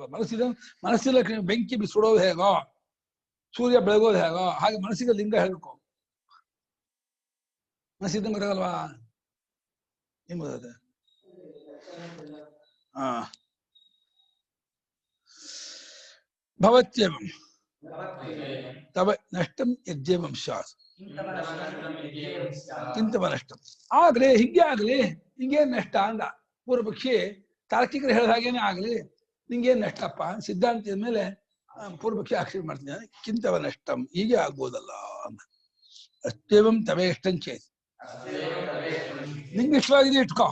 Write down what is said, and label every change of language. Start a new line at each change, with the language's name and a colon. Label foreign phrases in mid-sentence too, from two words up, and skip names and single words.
Kannada: ಮನಸ್ಸಿನ ಲಕ್ಷಣ ಬೆಂಕಿ ಸುಡೋದು ಹೇಗೋ, ಸೂರ್ಯ ಬೆಳಗೋದು ಹೇಗೋ, ಹಾಗೆ ಮನಸ್ಸಿಗೆ ಲಿಂಗ ಹೇಳ್ಬೇಕು. ಮನಸ್ಸಿದ್ದಂಗೆ ಗೊತ್ತಾಗಲ್ವಾ? ಏನ್ ಗೊತ್ತಾಗುತ್ತೆ?
Sanskrit: ಭವತ್ಯೇವಂ ತವ ನಷ್ಟಂ ಯಜ್ಜೇವಂ ಸ್ಯಾತ್ ಕಿಂತವ ನಷ್ಟಂ.
Kannada: ಆಗ್ಲಿ, ಹಿಂಗೆ ಆಗ್ಲಿ, ನಿಂಗೇನ್ ನಷ್ಟ ಅಂದ ಪೂರ್ವ ಪಕ್ಷಿ. ತಾರ್ಕಿಕರು ಹೇಳಿದ ಹಾಗೇನೆ ಆಗ್ಲಿ, ನಿಂಗೇನ್ ನಷ್ಟಪ್ಪ? ಸಿದ್ಧಾಂತದ ಮೇಲೆ ಪೂರ್ವ ಪಕ್ಷಿ ಆಕ್ಷೇಪ ಮಾಡ್ತೀನಿ.
Sanskrit: ಕಿಂತವ ನಷ್ಟಂ,
Kannada: ಹೀಗೆ ಆಗ್ಬೋದಲ್ಲ ಅಂದ.
Sanskrit: ಅಷ್ಟೇವಂ ತವೇ ಇಷ್ಟಂ ಚೇತ್,
Kannada: ನಿಂಗೆ ಇಷ್ಟವಾಗಿದೆ ಇಟ್ಕೋ.